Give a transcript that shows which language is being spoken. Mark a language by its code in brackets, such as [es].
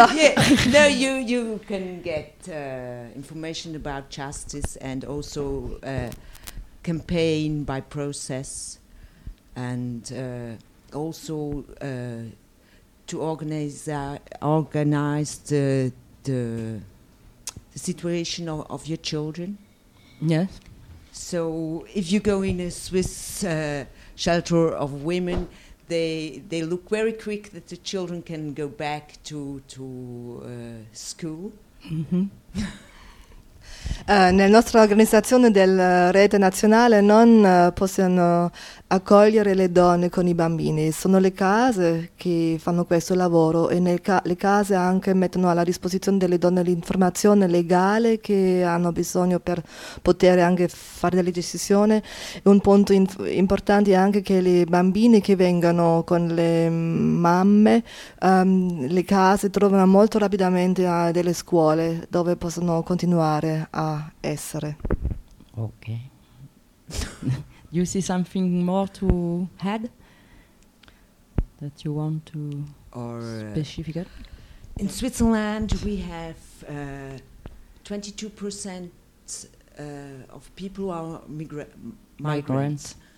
[en] you can get information about justice, and also campaign by process, and also to organize the situation of your children. Yes. So if you go in a Swiss shelter of women, they look very quick that the children can go back to school. [it] Nella nostra organizzazione della rete nazionale non possono accogliere le donne con i bambini, sono le case che fanno questo lavoro, e le case anche mettono alla disposizione delle donne l'informazione legale che hanno bisogno per poter anche fare delle decisioni. Un punto importante è anche che le bambine che vengono con le mamme, le case trovano molto rapidamente delle scuole dove possono continuare a essere. Ok. [en] You see something more to add that you want to specific? In Switzerland, we have 22% of people who are migrants.